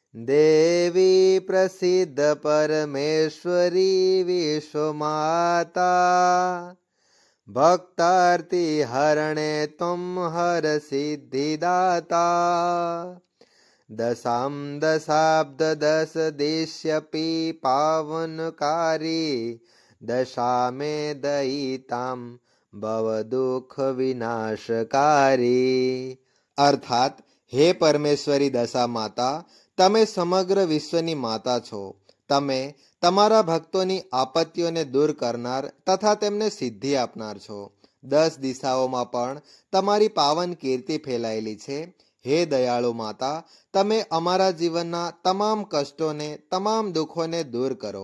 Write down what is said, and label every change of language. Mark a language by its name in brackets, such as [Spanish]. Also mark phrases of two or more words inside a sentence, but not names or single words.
[Sanskrit] देवी प्रसिद्ध परमेश्वरी विश्वमाता भक्तार्ति हरणे त्वं हर सिद्धिदाता दशां दशाब्द दश देश्यपि पावनकारी दशामे दयितां भव दुख विनाशकारी। [Gujarati] અર્થાત હે પરમેશ્વરી દશા માતા, તમે સમગ્ર વિશ્વની માતા છો। તમે તમારા ભક્તોની આપત્તિઓને દૂર કરનાર તથા તેમને સિદ્ધિ આપનાર છો। 10 દિશાઓમાં પણ તમારી પાવન કીર્તિ ફેલાયેલી છે। હે દયાળુ માતા, તમે અમારા જીવનના તમામ કષ્ટોને તમામ દુઃખોને દૂર કરો।